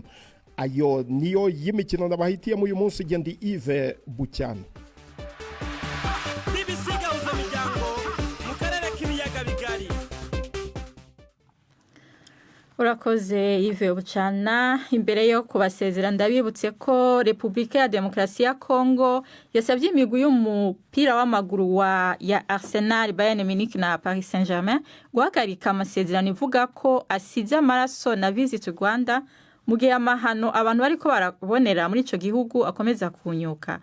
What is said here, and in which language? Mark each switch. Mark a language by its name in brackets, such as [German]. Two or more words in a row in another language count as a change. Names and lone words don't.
[Kinyarwanda] Ayo niyo y'imikino nabahitiyemo uyu munsi. Gendi Yves Bucyana. BBC Gahuza Miryango mu karere k'ibiyaga bigari. Urakoze Yves Bucyana. [Rundi] Imbere yo kubasezera ndabibutse ko Repubulika ya Demokarasi ya Kongo yasabye imigwi y'umupira w'amaguru ya Arsenal, Bayern Munich na Paris Saint-Germain guhagarika amasezerano ivuga ko asize amaraso na Visit Rwanda mu gihe amahano abantu bariko barabonera muri ico gihugu akomeza kunyuka.